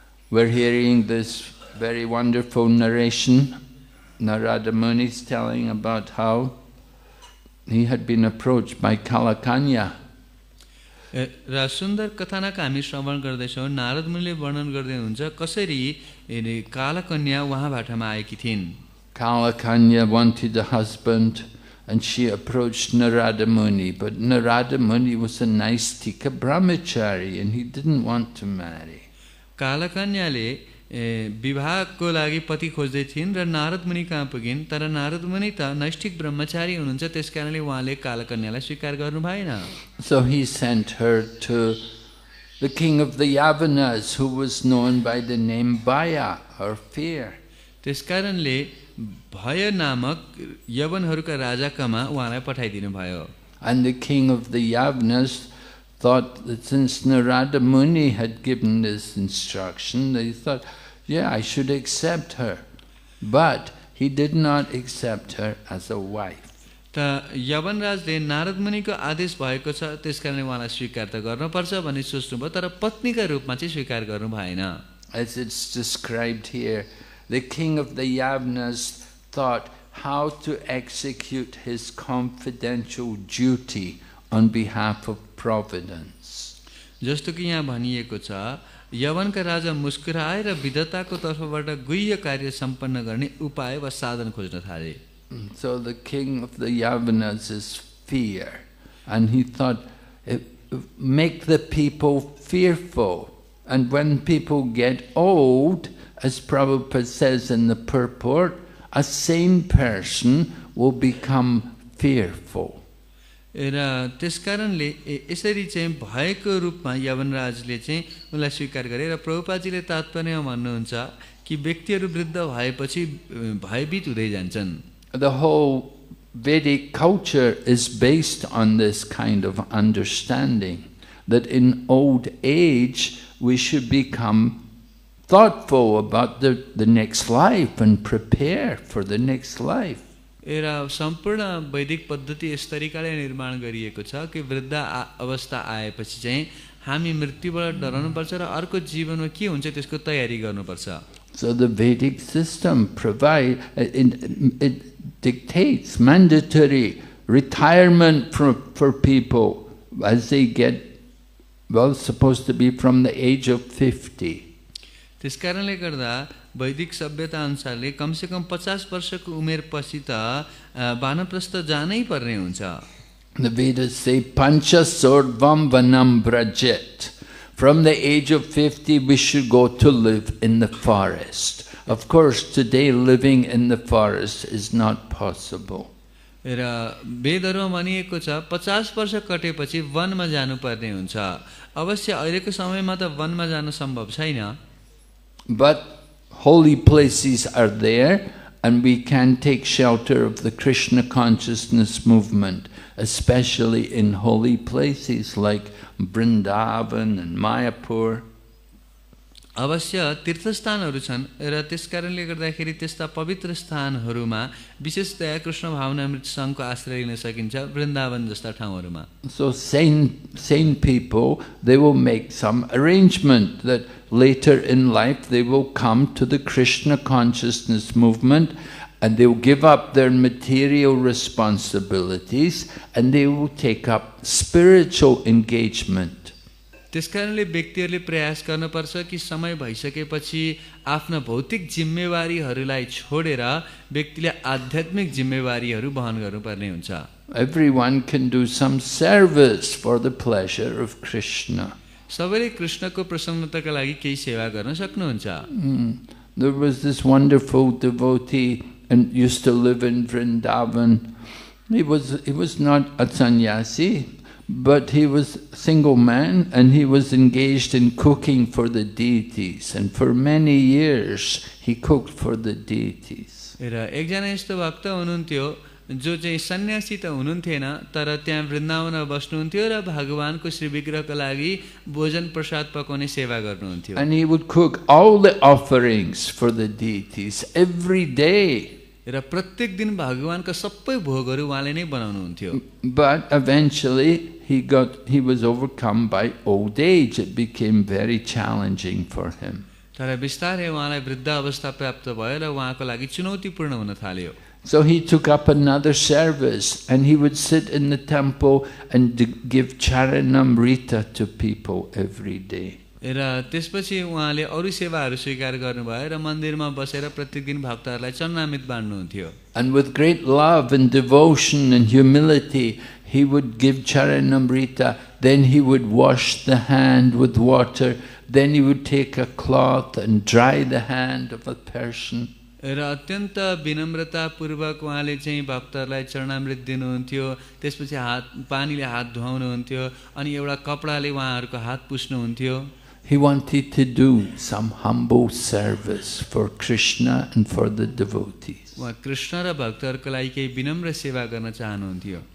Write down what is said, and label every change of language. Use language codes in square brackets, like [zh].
[en] We're hearing this very wonderful narration. Narada Muni is telling about how he had been approached by Kalakanya. [ne] र सुन्दर कथानक हामी श्रवण गर्दैछौँ। नारद मुनिले वर्णन गर्दै हुनुहुन्छ कसरी कालकन्या उहाँबाटमा आएकी थिइन्। [en] Kalakanya wanted a husband and she approached Narada Muni, but Narada Muni was a Naistika brahmachari and he didn't want to marry. [ne] कालकन्याले विवाहको लागि पति खोज्दै थिइन् र नारद मुनि कहाँ पुगिन्, तर नारद मुनि त नैष्ठिक ब्रह्मचारी हुनुहुन्छ, त्यसकारणले उहाँले कालकन्यालाई स्वीकार गर्नु भएन। [en] So he sent her to the king of the Yavanas, who was known by the name Bhaya or fear. [ne] त्यसकारणले भय नामक यवनहरूका राजाकामा उहाँलाई पठाइदिनु भयो। [en] And the king of the Yavanas thought that since Narada Muni had given this instruction, they thought, yeah, I should accept her. But he did not accept her as a wife. [ne] त यवनराजले नारद मुनिको आदेश भएको छ, त्यसकारणले उहाँलाई स्वीकार त गर्नुपर्छ भन्ने सोच्नुभयो, तर पत्नीका रूपमा चाहिँ स्वीकार गर्नु भएन। [en] As it's described here, the king of the Yavanas thought how to execute his confidential duty on behalf of Providence. [ne] जस्तो कि यहाँ भनिएको छ, यवनका राजा मुस्कुराए र विधाताको तर्फबाट गुह्य कार्य सम्पन्न गर्ने उपाय वा साधन खोज्न थाले। [en] So the king of the Yavanas is fear, and he thought, make the people fearful, and when people get old, as Prabhupada says in the purport, a sane person will become fearful. [ne] र त्यसकारणले यसरी चाहिँ भएको रूपमा यवनराजले चाहिँ उनलाई स्वीकार गरे र प्रभुपादजीले तात्पर्यमा भन्नुहुन्छ कि व्यक्तिहरू वृद्ध भएपछि भयभीत हुँदै जान्छन्। [en] The whole Vedic culture is based on this kind of understanding, that in old age we should become thoughtful about the next life and prepare for the next life. [ne] र सम्पूर्ण वैदिक पद्धति यस तरिकाले निर्माण गरिएको छ कि वृद्ध अवस्था आएपछि चाहिँ हामी मृत्युबाट डराउनुपर्छ र अर्को जीवनमा के हुन्छ त्यसको तयारी गर्नुपर्छ। [en] So the Vedic system it dictates mandatory retirement for people as they get, well, supposed to be from the age of 50. [ne] त्यसकारणले गर्दा वैदिक सभ्यता अनुसारले कमसेकम 50 वर्षको उमेर पछि त वानप्रस्थ जानै पर्ने हुन्छ। [en] The Vedas say [sa] pancha sordvam vanam brajet. [en] From the age of 50 we should go to live in the forest. Of course today living in the forest is not possible. [ne] र वेदहरुमा भनिएको छ 50 वर्ष कटेपछि वनमा जानुपर्ने हुन्छ। अवश्य अहिलेको समयमा त वनमा जान सम्भव छैन। [en] But holy places are there, and we can take shelter of the Krishna consciousness movement, especially in holy places like Vrindavan and Mayapur. [ne] अवश्य तीर्थस्थानहरू छन् र त्यसकारणले गर्दाखेरि त्यस्ता पवित्र स्थानहरूमा विशेषतया कृष्ण भावनामृत सङ्घको आश्रय लिन सकिन्छ वृन्दावन जस्ता ठाउँहरूमा। [en] So sane people, they will make some arrangement that later in life they will come to the Krishna consciousness movement and they will give up their material responsibilities and they will take up spiritual engagement. [ne] त्यसकारणले व्यक्तिहरूले प्रयास गर्नुपर्छ कि समय भइसकेपछि आफ्ना भौतिक जिम्मेवारीहरूलाई छोडेर व्यक्तिले आध्यात्मिक जिम्मेवारीहरू वहन गर्नुपर्ने हुन्छ। [en] Everyone can do some service for the pleasure of Krishna. [ne] सबैले कृष्णको प्रसन्नताका लागि केही सेवा गर्न सक्नुहुन्छ। [en] There was this wonderful devotee and used to live in Vrindavan. He was not a sannyasi, but he was a single man and he was engaged in cooking for the deities, and for many years he cooked for the deities. [ne] र एकजना यस्तो भक्त हुनुहुन्थ्यो जो चाहिँ सन्यासी त हुनुहुन्थेन तर त्यहाँ वृन्दावनमा बस्नुहुन्थ्यो र भगवानको श्री विग्रहको लागि भोजन प्रसाद पकाउने सेवा गर्नुहुन्थ्यो। [en] And he would cook all the offerings for the deities every day. [ne] र प्रत्येक दिन भगवानका सबै भोगहरू उहाँले नै बनाउनुहुन्थ्यो। [en] But eventually he was overcome by old age. It became very challenging for him. [ne] तर बिस्तारै उहाँलाई वृद्ध अवस्था प्राप्त भयो र उहाँको लागि चुनौतीपूर्ण हुन थाल्यो। [en] So he took up another service and he would sit in the temple and give charanamrita to people every day. [ne] र त्यसपछि उहाँले अरू सेवाहरू स्वीकार गर्नुभयो र मन्दिरमा बसेर प्रत्येक दिन भक्तहरूलाई चरणामृत बाँड्नुहुन्थ्यो। [en] And with great love and devotion and humility, he would give charanamrita, then he would wash the hand with water, then he would take a cloth and dry the hand of a person. [ne] र अत्यन्त विनम्रतापूर्वक उहाँले चाहिँ भक्तहरूलाई चरणामृत दिनुहुन्थ्यो, त्यसपछि पानीले हात धुवाउनुहुन्थ्यो अनि एउटा कपडाले उहाँहरूको हात पुस्नुहुन्थ्यो। [en] He wanted to do some humble service for Krishna and for the devotees. [ne] उहाँ कृष्ण र भक्तहरूको लागि केही विनम्र सेवा गर्न चाहनुहुन्थ्यो।